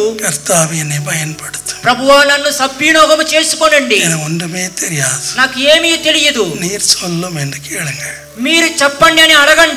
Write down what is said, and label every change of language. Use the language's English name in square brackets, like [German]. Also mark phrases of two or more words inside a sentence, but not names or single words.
[Tamil] கர்த்தாவே என்னை பயன்படுத்து, [Telugu] ప్రభువా నన్ను సద్వినియోగం చేసుకోనండి, [Tamil] எனக்கு ஒன்றுமே தெரியாது, [Telugu] నాకు ఏమీ తెలియదు, [Tamil] நீர் சொல்லும் என்று கேளுங்க, [Telugu] మీరు చెప్పండి అని అడగండి.